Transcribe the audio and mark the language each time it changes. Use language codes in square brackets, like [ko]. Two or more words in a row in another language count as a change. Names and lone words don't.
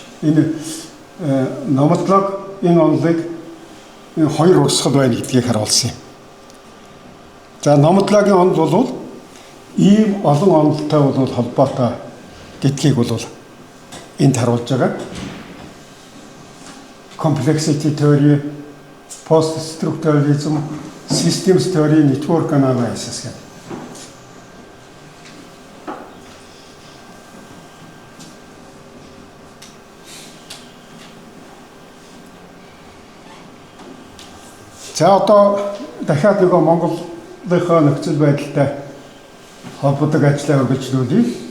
[mn] Энэ номодлог энэ онолыг энэ хоёр урсгал байна гэдгийг харуулсан юм. За номодлогийн онол бол ийм олон онолтой бол холбоотой гэдгийг бол энд харуулж байгаа. [en] Complexity theory, post-structuralism, systems theory, network analysis гэх. [mn] За одоо дахиад нөгөө Монголынхоо нөхцөл байдалтай холбоотой ажлаа үргэлжлүүлье.